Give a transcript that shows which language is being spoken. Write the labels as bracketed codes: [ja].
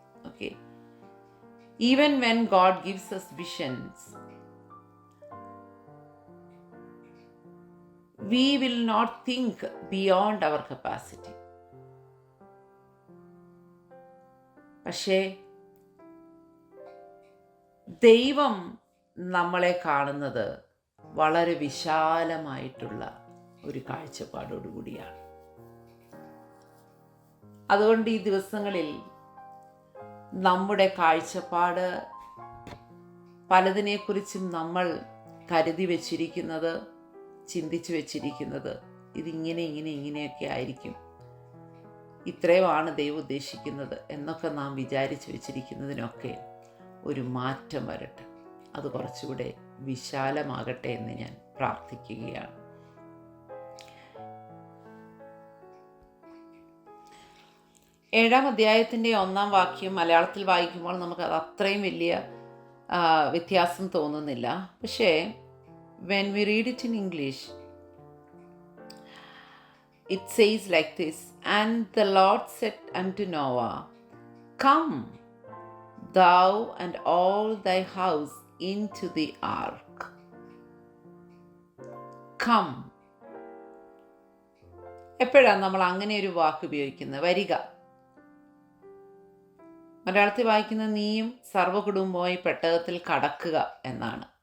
[en] Okay, even when God gives us visions, we will not think beyond our capacity. [ml] പക്ഷേ ദൈവം നമ്മളെ കാണുന്നത് വളരെ വിശാലമായിട്ടുള്ള ഒരു കാഴ്ചപ്പാടോടുകൂടിയാണ്. അതുകൊണ്ട് ഈ ദിവസങ്ങളിൽ നമ്മുടെ കാഴ്ചപ്പാട്, പലതിനെക്കുറിച്ചും നമ്മൾ കരുതി വച്ചിരിക്കുന്നത്, ചിന്തിച്ചു വച്ചിരിക്കുന്നത് ഇങ്ങനെയൊക്കെ ആയിരിക്കും, ഇത്രയുമാണ് ദൈവം ഉദ്ദേശിക്കുന്നത് എന്നൊക്കെ നാം വിചാരിച്ചു വച്ചിരിക്കുന്നതിനൊക്കെ ഒരു മാറ്റം വരട്ടെ. അത് കുറച്ചുകൂടെ വിശാലമാകട്ടെ എന്ന് ഞാൻ പ്രാർത്ഥിക്കുകയാണ്. ഏഴാം അധ്യായത്തിൻ്റെ 1-ാം വാക്യം മലയാളത്തിൽ വായിക്കുമ്പോൾ നമുക്കത് അത്രയും വലിയ വ്യത്യാസം തോന്നുന്നില്ല. പക്ഷേ [en] when we read it in English, it says like this: "And the Lord said unto Noah, Come, thou and all thy house into the ark." Come. [ml] എപ്പോഴാണ് നമ്മൾ അങ്ങനെ ഒരു വാക്ക് ഉപയോഗിക്കുന്നത്? വരിക. മലയാളത്തിൽ വായിക്കുന്ന നീയും സർവ്വകുടുംബമായി പെട്ടകത്തിൽ കടക്കുക എന്നാണ്.